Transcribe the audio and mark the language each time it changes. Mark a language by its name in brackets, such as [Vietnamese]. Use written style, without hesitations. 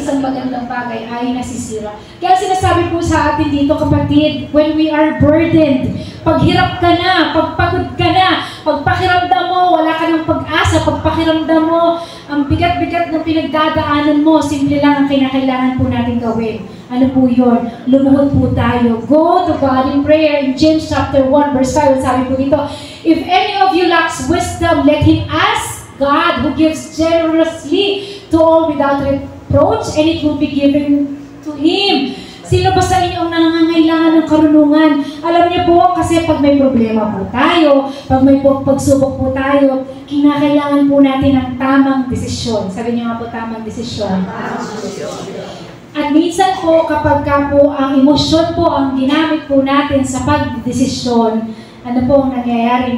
[Filipino] isang magandang bagay ay nasisira. Kaya sinasabi po sa atin dito, kapatid, [English] when we are burdened, [Filipino] paghirap ka na, pagpagod ka na, pagpakiramdam mo, wala ka ng pag-asa, pagpakiramdam mo, ang bigat-bigat na pinagdadaanan mo, simple lang ang kinakailangan po natin gawin. Ano po yun? Lumuhod po tayo. [English] Go to God in prayer. In James chapter 1 verse 5, [Filipino] sabi po dito, [English] if any of you lacks wisdom, let him ask God who gives generously to all without reproach, and it will be given to Him. [Filipino] Sino ba sa inyo ang nangangailangan ng karunungan? Alam niyo po, kasi pag may problema po tayo, pag may pagsubok po tayo, kinakailangan po natin ng tamang desisyon. Sabi niyo nga po, tamang desisyon. At minsan po, kapag ka po ang emosyon po ang ginamit po natin sa pagdesisyon, ano po ang nangyayari?